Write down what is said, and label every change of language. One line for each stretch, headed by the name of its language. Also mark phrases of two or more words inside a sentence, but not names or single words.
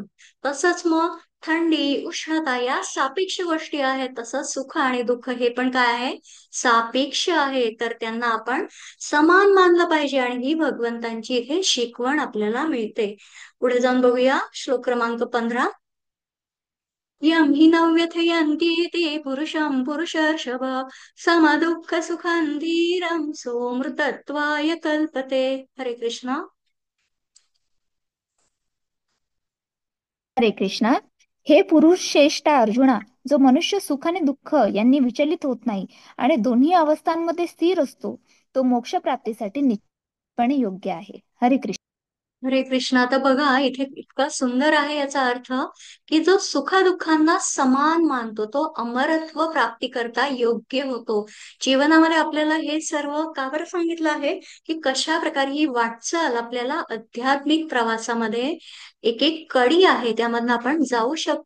Marathi: तसंच मग थंडी, उष्णता या सापेक्ष गोष्टी आहेत. तसंच सुख आणि दुःख हे पण काय आहे? सापेक्ष आहे. तर त्यांना आपण समान मानलं पाहिजे, आणि ही भगवंतांची इथे शिकवण आपल्याला मिळते. पुढे जाऊन बघूया श्लोक क्रमांक 15.
Sanskrit: यं हि न व्यथयन्ति ते पुरुषं पुरुषर्षभ समदुःख सुखं धीरं सोऽमृतत्वाय कल्पते.
Marathi: हरे कृष्ण. हरे कृष्ण. हे पुरुष श्रेष्ठ अर्जुना, जो मनुष्य सुख आणि दुःख यांनी विचलित होत नाही आणि दोन्ही अवस्थांमध्ये स्थिर असतो, तो मोक्ष प्राप्तीसाठी निश्चितपणे योग्य आहे. हरे कृष्ण. हरे कृष्ण. आता बघा इथे इतका सुंदर आहे याचा अर्थ, की जो सुखदुःखांना समान मानतो तो अमरत्व प्राप्ती करता योग्य होतो. जीवनामध्ये आपल्याला हे सर्व का बरं सांगितलं आहे, की कशा प्रकारे ही वाटचाल आपल्याला आध्यात्मिक प्रवासामध्ये एक एक कडी आहे त्यामधनं आपण जाऊ शकतो.